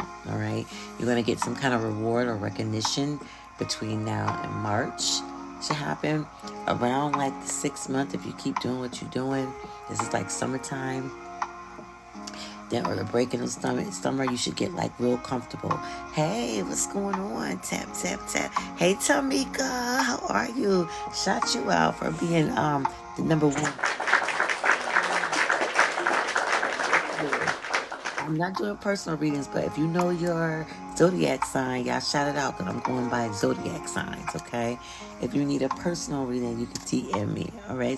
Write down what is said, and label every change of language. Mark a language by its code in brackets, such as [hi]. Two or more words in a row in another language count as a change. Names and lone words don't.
[en] All right, you're going to get some kind of reward or recognition between now and March. Should happen around like the 6th month if you keep doing what you're doing. This is like summertime. Then, or the break in the summer, you should get like real comfortable. Hey, what's going on? Tap, tap, tap. Hey, Tamika, how are you? Shout you out for being the #1. I'm not doing personal readings, but if you know your zodiac sign, y'all shout it out because I'm going by zodiac signs, okay? If you need a personal reading, you can DM me, all right?